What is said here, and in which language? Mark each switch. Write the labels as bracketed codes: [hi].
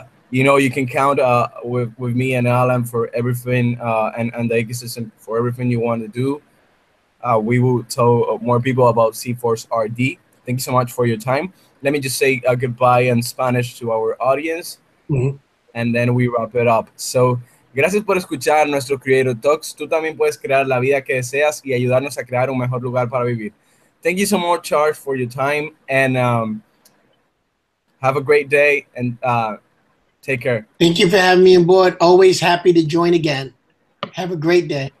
[en] You can count with me and Alan for everything, and the ecosystem for everything you want to do. We will tell more people about C-Force RD. Thank you so much for your time. Let me just say goodbye in Spanish to our audience, and then we wrap it up. [es] So, gracias por escuchar nuestro Creator Talks. Tú también puedes crear la vida que deseas y ayudarnos a crear un mejor lugar para vivir. [en] Thank you so much, Charles, for your time, and have a great day, and take care. Thank you for having me on board. Always happy to join again. Have a great day.